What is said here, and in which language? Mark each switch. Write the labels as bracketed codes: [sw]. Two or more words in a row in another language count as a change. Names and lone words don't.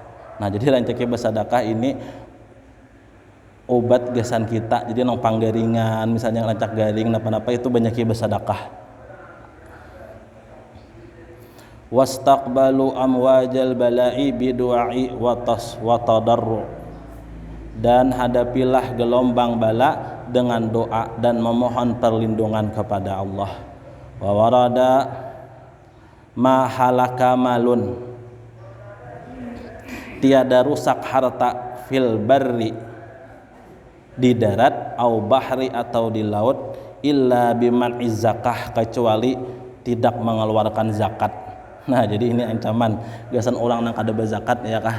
[bjn] Nah jadi rancake bersedekah ini obat gasan kita. Jadi nang panggaringan misalnya rancak garing napa-napa itu banyaknya bersedekah. [ar] واستقبلوا أمواج البلاء بالدعاء والتضرع. [id] Dan hadapilah gelombang bala dengan doa dan memohon perlindungan kepada Allah. [ar] وورد ما هلك مال. [id] Tiada rusak harta [ar] في البر, [id] di darat, [ar] أو بحر [id] atau di laut, [ar] إلا بمنع الزكاة, [id] kecuali tidak mengeluarkan zakat. [bjn] Nah jadi ini ancaman gasan orang yang kada berzakat ya kah.